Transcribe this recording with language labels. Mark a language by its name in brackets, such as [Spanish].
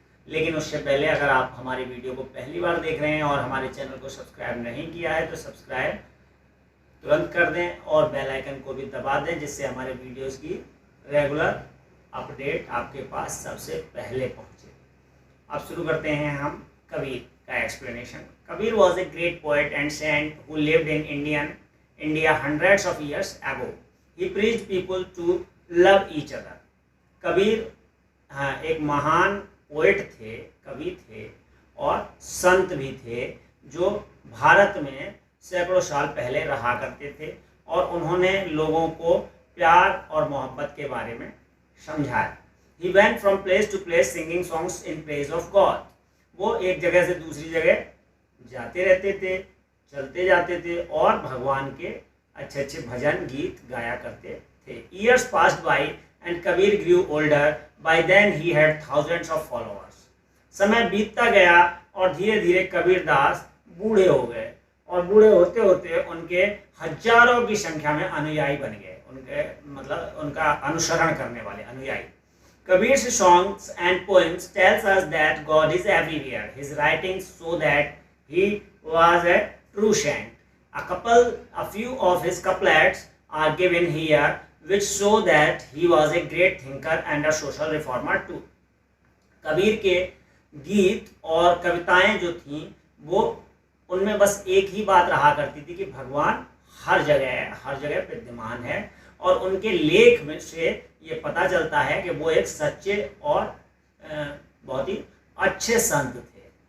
[Hindi] लेकिन उससे पहले अगर आप हमारी वीडियो को पहली बार देख रहे हैं और हमारे चैनल को सब्सक्राइब नहीं किया है तो सब्सक्राइब तुरंत कर दें और बेल आइकन को भी दबा दें, जिससे हमारे वीडियोस की रेगुलर अपडेट आपके पास सबसे पहले पहुंचे। अब शुरू करते हैं हम कबीर का explanation. [English] Kabir was a great poet and saint who lived in India hundreds of years ago. He preached people to love each other. [Hindi] Kabir एक महान पोएट थे, कवि थे और संत भी थे जो भारत में सैकड़ों साल पहले रहा करते थे और उन्होंने लोगों को प्यार और मोहब्बत के बारे में समझाया। [English] He went from place to place singing songs in praise of God. [Hindi] वो एक जगह से दूसरी जगह जाते रहते थे, चलते जाते थे और भगवान के अच्छे अच्छे भजन गीत गाया करते थे। [English] Years passed by and Kabir grew older. By then he had thousands of followers. [Hindi] समय बीतता गया और धीरे धीरे कबीर दास बूढ़े हो गए और बूढ़े होते होते उनके हजारों की संख्या में अनुयायी बन गए, उनका अनुसरण करने वाले अनुयायी। [English] Kabir's songs and poems tells us that God is everywhere. His writings show that he was a true saint. A few of his couplets are given here, which show that he was a great thinker and a social reformer too. [Hindi] Kabir के गीत और कविताएं जो थीं वो उनमें बस एक ही बात रहा करती थी कि भगवान हर जगह विद्यमान है और उनके लेख में से ये पता चलता है कि वो एक सच्चे और बहुत ही अच्छे संत थे।